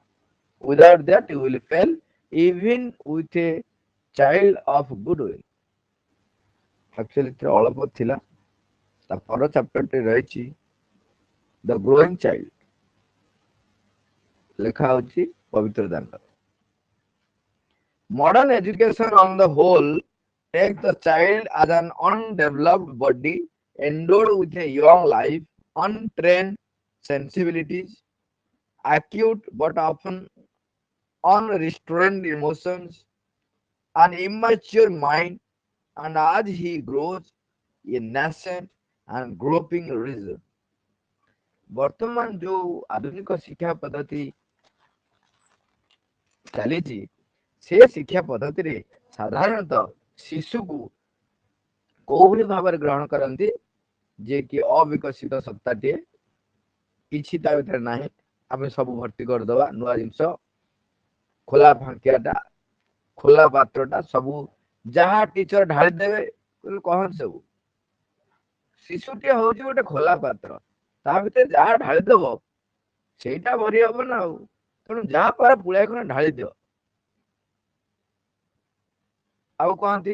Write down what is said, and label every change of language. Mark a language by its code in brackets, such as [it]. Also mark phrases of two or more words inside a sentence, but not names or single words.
[en] without that you will fail even with a child of good will. [or] ଆକ୍ଚୁଆଲି ଏଥିରେ ଅଳପ ଥିଲା, ତା ପର ଚାପ୍ଟରଟି ରହିଛି ଦ ଗ୍ରୋଇଂ ଚାଇଲ୍ଡ, ଲେଖା ହଉଛି ପବିତ୍ର ଦାଣ୍ଡ। [en] Modern education on the whole Take the child as an undeveloped body endowed with a young life, untrained sensibilities, acute but often unrestrained emotions, an immature mind, and as he grows, a nascent and groping reason. [or] ବର୍ତ୍ତମାନ ଯୋଉ ଆଧୁନିକ ଶିକ୍ଷା ପଦ୍ଧତି ଚାଲିଛି ସେ ଶିକ୍ଷା ପଦ୍ଧତିରେ ସାଧାରଣତଃ ଶିଶୁକୁ କୋଉଭଳି ଭାବରେ ଗ୍ରହଣ କରନ୍ତି ଯେ କି ଅବିକଶିତ ସତ୍ତାଟିଏ କିଛି ତା ଭିତରେ ନାହିଁ ଆମେ ସବୁ ଭର୍ତ୍ତି କରିଦବା ନୂଆ ଜିନିଷ ଖୋଲା ଫାଙ୍କିଆଟା ଖୋଲା ପାତ୍ରଟା ସବୁ ଯାହା ଟିଚର ଢାଳି ଦେବେ କହନ୍ତି ସବୁ ଶିଶୁଟିଏ ହଉଛି ଗୋଟେ ଖୋଲା ପାତ୍ର ତା ଭିତରେ ଯାହା ଢାଳିଦବ ସେଇଟା ଭରି ହବ ନା ଆଉ ତେଣୁ ଯାହା ପାର ପୁଳାଏ ଖଣ୍ଡେ ଢାଳି ଦିଅ ଆଉ କହନ୍ତି